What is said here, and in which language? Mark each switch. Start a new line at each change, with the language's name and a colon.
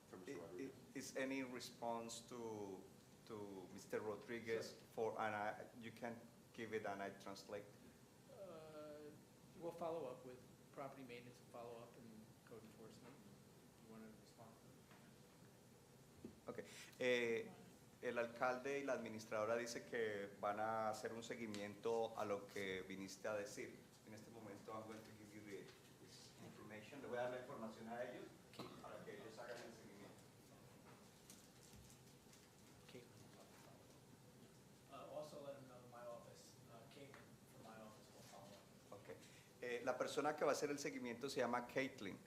English: Okay, is any response to Mr. Rodriguez for, and you can give it and I translate? We'll follow up with property maintenance, follow up and code enforcement. You want to respond? Okay.
Spanish: El alcalde y la administradora dice que van a hacer un seguimiento a lo que viniste a decir. En este momento
English: I'm going to give you this information.
Spanish: Le voy a dar la información a ellos para que ellos hagan el seguimiento.
English: Also let them know my office, Caitlin from my office will follow up. Okay.
Spanish: La persona que va a hacer el seguimiento se llama Caitlin.